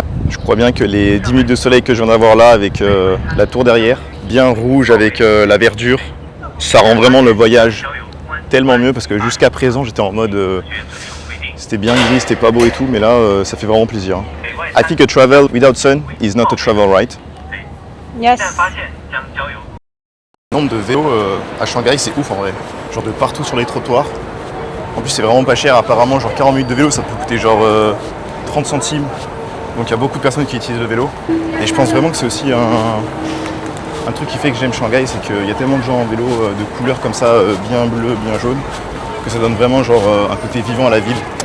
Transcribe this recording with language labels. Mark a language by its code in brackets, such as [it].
[fr] Je crois bien que les 10 minutes de soleil que je viens d'avoir là avec la tour derrière, bien rouge avec la verdure, ça rend vraiment le voyage tellement mieux parce que jusqu'à présent j'étais en mode c'était bien gris, c'était pas beau et tout, mais là ça fait vraiment plaisir. [en] I think a travel without sun is not a travel, right? Yes. [fr] Le nombre de vélos à Shanghai c'est ouf en vrai, genre de partout sur les trottoirs. En plus c'est vraiment pas cher, apparemment genre 40 minutes de vélo ça peut coûter genre 30 centimes. Donc il y a beaucoup de personnes qui utilisent le vélo. Et je pense vraiment que c'est aussi un truc qui fait que j'aime Shanghai, c'est qu'il y a tellement de gens en vélo de couleurs comme ça, bien bleu, bien jaune, que ça donne vraiment genre un côté vivant à la ville.